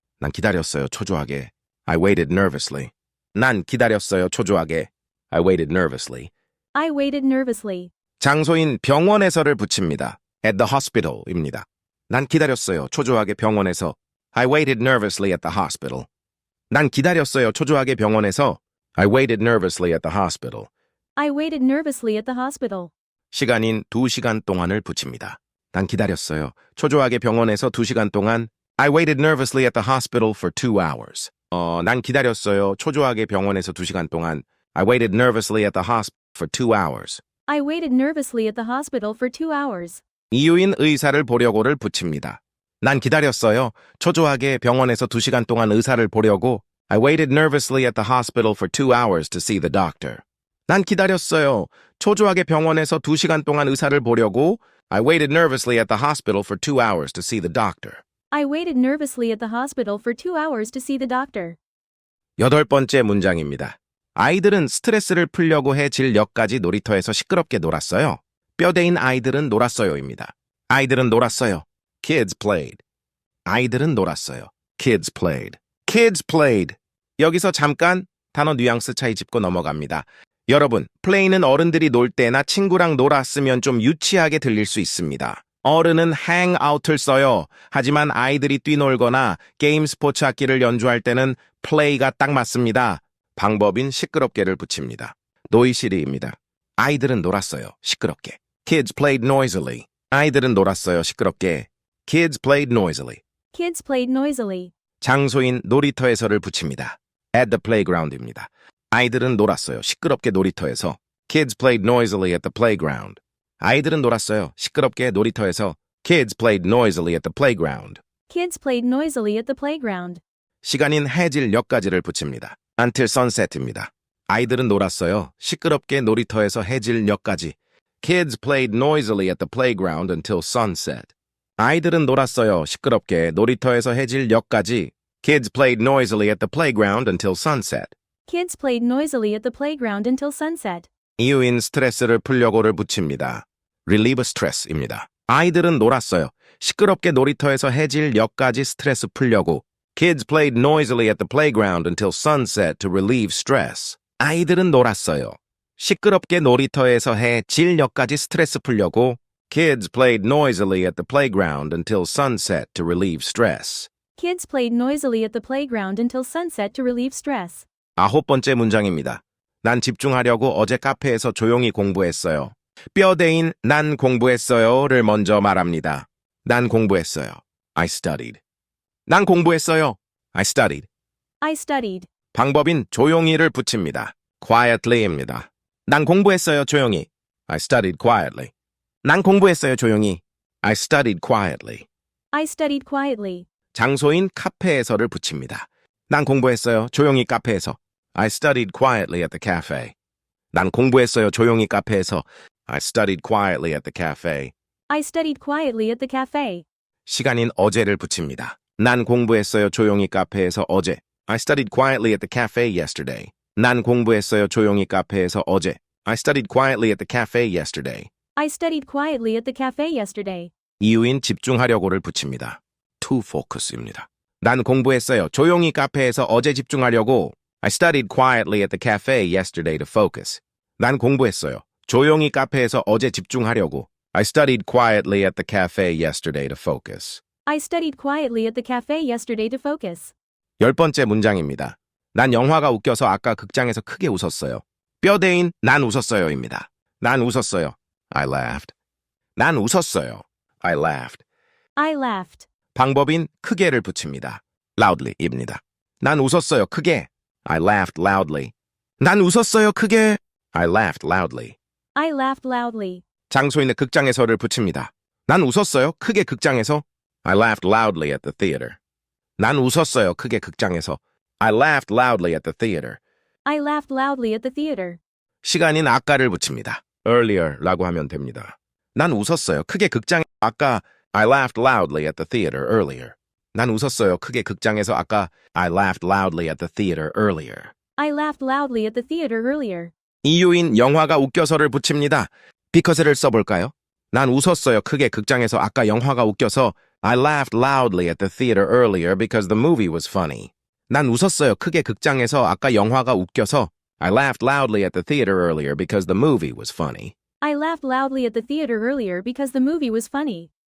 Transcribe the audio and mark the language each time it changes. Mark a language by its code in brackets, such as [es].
[ko] 난 기다렸어요. 초조하게. [en] I waited nervously. [ko] 난 기다렸어요. 초조하게. [en] I waited nervously. I waited nervously. [ko] 장소인 병원에서를 붙입니다. [en] at the hospital [ko] 입니다. 난 기다렸어요. 초조하게 병원에서. [en] I waited nervously at the hospital. [ko] 난 기다렸어요. 초조하게 병원에서. [en] I waited nervously at the hospital. I waited nervously at the hospital. [ko] 시간인 2시간 동안을 붙입니다. 난 기다렸어요. 초조하게 병원에서 2시간 동안. [en] I waited nervously at the hospital for 2 hours. [ko] 난 기다렸어요. 초조하게 병원에서 2시간 동안. [en] I waited nervously at the hospital for 2 hours. I waited nervously at the hospital for 2 hours. [ko] 이유인 의사를 보려고를 붙입니다. 난 기다렸어요. 초조하게 병원에서 2시간 동안 의사를 보려고. [en] I waited nervously at the hospital for 2 hours to see the doctor. [ko] 난 기다렸어요. 초조하게 병원에서 2시간 동안 의사를 보려고. [en] I waited nervously at the hospital for 2 hours to see the doctor. I waited nervously at the hospital for 2 hours to see the doctor. [ko] 여덟 번째 문장입니다. 아이들은 스트레스를 풀려고 해 진역까지 놀이터에서 시끄럽게 놀았어요. 뼈대인 아이들은 놀았어요입니다. 아이들은 놀았어요. [en] Kids played. 아이들은 놀았어요. Kids played. Kids played. [ko] 여기서 잠깐 단어 뉘앙스 차이 짚고 넘어갑니다. 여러분, play는 어른들이 놀 때나 친구랑 놀았으면 좀 유치하게 들릴 수 있습니다. 어른은 hang out을 써요. 하지만 아이들이 뛰놀거나 게임 스포츠 악기를 연주할 때는 play가 딱 맞습니다. 방법인 시끄럽게를 붙입니다. 노이시리입니다. 아이들은 놀았어요. 시끄럽게. [en] Kids played noisily. [ko] 아이들은 놀았어요. 시끄럽게. [en] Kids played noisily. Kids played noisily. [ko] 장소인 놀이터에서를 붙입니다. [en] at the playground [ko] 입니다. 아이들은 놀았어요. 시끄럽게 놀이터에서. [en] Kids played noisily at the playground. [ko] 아이들은 놀았어요. 시끄럽게 놀이터에서. [en] Kids played noisily at the playground. Kids played noisily at the playground. [ko] 시간인 해질녘까지를 붙입니다. [en] until sunset [ko] 입니다. 아이들은 놀았어요. 시끄럽게 놀이터에서 해질녘까지. [en] Kids played noisily at the playground until sunset. [ko] 아이들은 놀았어요. 시끄럽게 놀이터에서 해질녘까지. [en] Kids played noisily at the playground until sunset. Kids played noisily at the playground until sunset. [ko] 이유인 스트레스를 풀려고를 붙입니다. [en] relieve stress [ko] 입니다. 아이들은 놀았어요. 시끄럽게 놀이터에서 해질녘까지 스트레스 풀려고. [en] Kids played noisily at the playground until sunset to relieve stress. [ko] 아이들은 놀았어요. 시끄럽게 놀이터에서 해질녘까지 스트레스 풀려고. [en] Kids played noisily at the playground until sunset to relieve stress. Kids played noisily at the playground until sunset to relieve stress. [ko] 아홉 번째 문장입니다. 난 집중하려고 어제 카페에서 조용히 공부했어요. 뼈대인 난 공부했어요를 먼저 말합니다. 난 공부했어요. [en] I studied. [ko] 난 공부했어요. I studied. [en] I studied. [ko] 방법인 조용히를 붙입니다. quietly입니다. 난 공부했어요. 조용히. [en] I studied quietly. [ko] 난 공부했어요. 조용히. [en] I studied quietly. I studied quietly. [ko] 장소인 카페에서를 붙입니다. 난 공부했어요. 조용히 카페에서. [en] I studied quietly at the cafe. [ko] 난 공부했어요. 조용히 카페에서. [en] I studied quietly at the cafe. I studied quietly at the cafe. [ko] 시간인 어제를 붙입니다. 난 공부했어요. 조용히 카페에서 어제. [en] I studied quietly at the cafe yesterday. [ko] 난 공부했어요. 조용히 카페에서 어제. [en] I studied quietly at the cafe yesterday. I studied quietly at the cafe yesterday. [ko] 이유인 집중하려고를 붙입니다. [en] to focus [ko] 입니다. 난 공부했어요. 조용히 카페에서 어제 집중하려고. [en] I studied quietly at the cafe yesterday to focus. [ko] 난 공부했어요. 조용히 카페에서 어제 집중하려고. [en] I studied quietly at the cafe yesterday to focus. I studied quietly at the cafe yesterday to focus. [ko] 10번째 문장입니다. 난 영화가 웃겨서 아까 극장에서 크게 웃었어요. 뼈대인 난 웃었어요입니다. 난 웃었어요. [en] I laughed. [ko] 난 웃었어요. I laughed. [en] I laughed. [ko] 방법인 크게를 붙입니다. loudly입니다. 난 웃었어요. 크게. [en] I laughed loudly. [ko] 난 웃었어요. 크게. [en] I laughed loudly. I laughed loudly. [ko] 장소인의 극장에서를 붙입니다. 난 웃었어요. 크게 극장에서. [en] I laughed loudly at the theater. [ko] 난 웃었어요. 크게 극장에서. [en] I laughed loudly at the theater. I laughed loudly at the theater. [ko] 시간인 아까를 붙입니다. earlier라고 하면 됩니다. 난 웃었어요. 크게 극장에 아까 [en] I laughed loudly at the theater earlier. [ko] 난 웃었어요. 크게 극장에서 아까 [en] I laughed loudly at the theater earlier. I laughed loudly at the theater earlier. [ko] 이유인 영화가 웃겨서를 붙입니다. because를 써볼까요? 난 웃었어요. 크게 극장에서 아까 영화가 웃겨서 [en] I laughed loudly at the theater earlier because the movie was funny. [ko] 난 웃었어요. 크게 극장에서 아까 영화가 웃겨서 [en] I laughed loudly at the theater earlier because the movie was funny. I laughed loudly at the theater earlier because the movie was funny.